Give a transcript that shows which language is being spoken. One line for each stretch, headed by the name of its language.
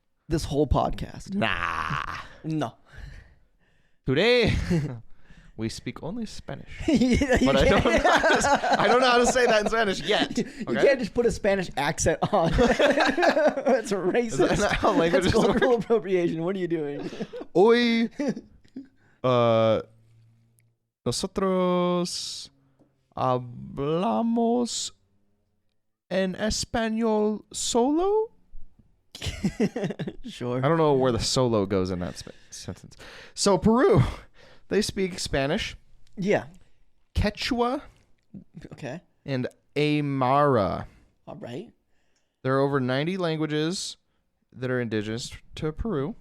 English: This whole podcast. Nah. No. Today, we speak only Spanish. Yeah, but I don't know how to say that in Spanish yet. Okay? You can't just put a Spanish accent on. That's racist. Is that not how languages That's cultural work? appropriation. What are you doing?
Spanish: Hoy, nosotros hablamos en español solo.
English: Sure. I don't know where the solo goes in that sentence. So Peru, they speak Spanish, Yeah. Quechua, Okay. and Aymara. All right. There are over 90 languages that are indigenous to Peru.